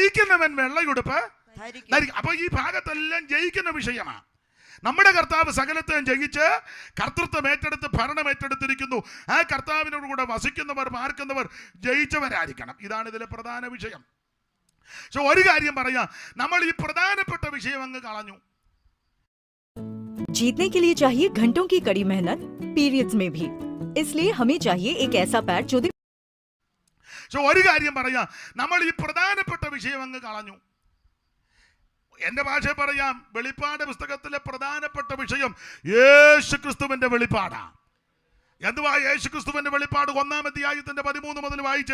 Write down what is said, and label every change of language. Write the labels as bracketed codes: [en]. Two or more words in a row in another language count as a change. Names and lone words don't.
[ml] അപ്പൊ ഈ ഭാഗത്തെല്ലാം ജയിക്കുന്ന വിഷയമാണ്. നമ്മുടെ കർത്താവ് സകലത്തെയും ജയിച്ച് കർത്തൃത്വം ഏറ്റെടുത്ത് ഭരണം ഏറ്റെടുത്തിരിക്കുന്നു. ആ കർത്താവിനോട് കൂടെ വസിക്കുന്നവർ പാർക്കുന്നവർ ജയിച്ചവരായിരിക്കണം. ഇതാണ് ഇതിലെ പ്രധാന വിഷയം. ഒരു കാര്യം പറയാം, നമ്മൾ ഈ പ്രധാനപ്പെട്ട വിഷയം അങ്ങ് കളഞ്ഞു. [hi] जीतने के लिए चाहिए घंटों की कड़ी मेहनत, पीरियड्स में भी. इसलिए हमें चाहिए एक ऐसा पैड जो [ml] ഒരു കാര്യം പറയാം, നമ്മൾ ഈ പ്രധാനപ്പെട്ട വിഷയം അങ്ങ് കളഞ്ഞു. എന്റെ ഭാഷ പറയാം, വെളിപ്പാട് പുസ്തകത്തിലെ പ്രധാനപ്പെട്ട വിഷയം യേശു ക്രിസ്തുവിന്റെ വെളിപ്പാടാ. എന്തുവാ യേശു ക്രിസ്തുവിന്റെ വെളിപ്പാട്? 1-ാം അധ്യായത്തിന്റെ 13 മുതൽ വായിച്ച്.